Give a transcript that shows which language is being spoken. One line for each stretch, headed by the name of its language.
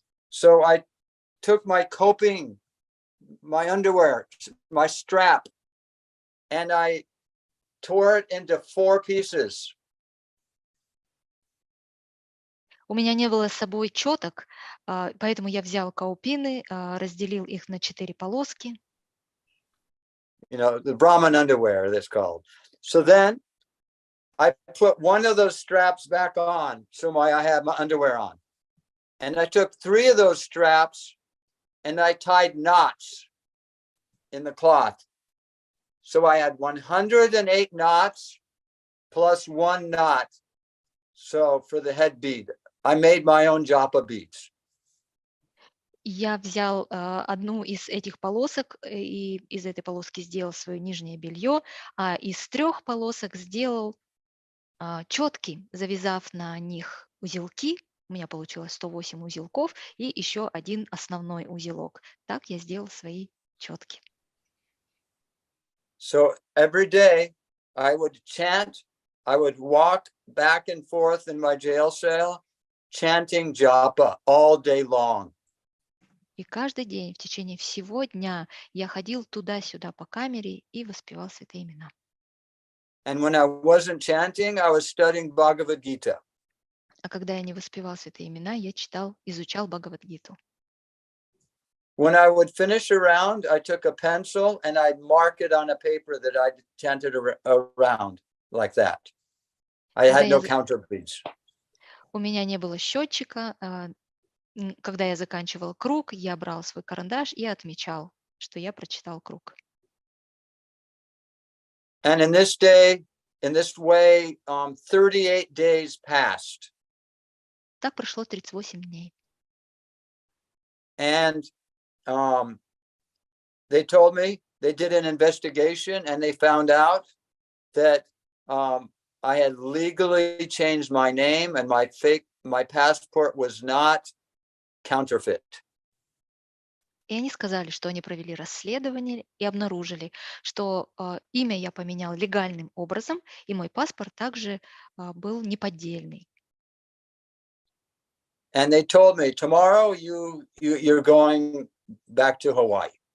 English: So I took my coping, my underwear, my strap, and I tore it into 4 pieces.
Russian: У меня не было с собой четок, поэтому я взял каупины, разделил их на 4 полоски.
English: You know, the Brahmin underwear, that's called. So then I put one of those straps back on, so I had my underwear on. And I took 3 of those straps and I tied knots in the cloth. So I had 108 knots plus 1 knot. So for the head bead, I made my own japa beads.
Russian: Я взял одну из этих полосок и из этой полоски сделал свое нижнее белье, а из 3 полосок сделал четки, завязав на них узелки. У меня получилось 108 узелков и еще один основной узелок. Так я сделал свои четки.
English: So every day I would chant, I would walk back and forth in my jail cell, chanting japa all day long.
Russian: И каждый день в течение всего дня я ходил туда-сюда по камере и воспевал святые имена.
English: And when I wasn't chanting, I was studying Bhagavad Gita.
Russian: А когда я не воспевал святые имена, я изучал Бхагавад-гиту.
English: When I would finish a round, I took a pencil and I'd mark it on a paper that I chanted around like that. I had no counter beads.
Russian: У меня не было счетчика. Когда я заканчивал круг, я брал свой карандаш и отмечал, что я прочитал круг.
English: And in this way, 38 days passed.
Russian: Так прошло 38 дней.
English: And they told me they did an investigation and they found out that I had legally changed my name and my passport was not counterfeit.
Russian: И они сказали, что они провели расследование и обнаружили, что имя я поменял легальным образом, и мой паспорт также был неподдельный.
English: And they told me, tomorrow you're going back to Hawaii.